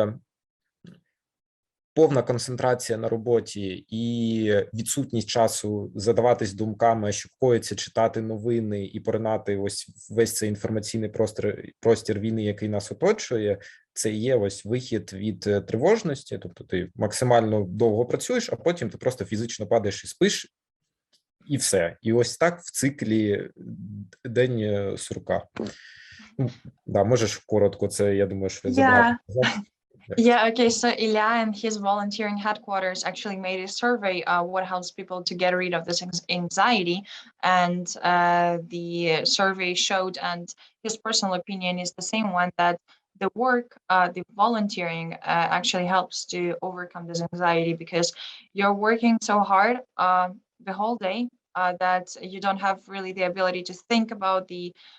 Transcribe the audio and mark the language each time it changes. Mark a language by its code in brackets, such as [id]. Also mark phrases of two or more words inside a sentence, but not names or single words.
[uk] повна концентрація на роботі і відсутність часу задаватись думками, що коїться, читати новини і поринати ось весь цей інформаційний простір війни, який нас оточує, це є ось вихід від тривожності, тобто ти максимально довго працюєш, а потім ти просто фізично падаєш і спиш, і все. І ось так в циклі день сурка. Да, можеш коротко, це, я думаю, що забагато. [en] Yeah, okay, so Ilya and his volunteering headquarters actually made a survey what helps people to get rid of this anxiety, and the survey showed, and his personal opinion is the same one, that the work, the volunteering actually helps to overcome this anxiety, because you're working so hard the whole day, that you don't have really the ability to think about the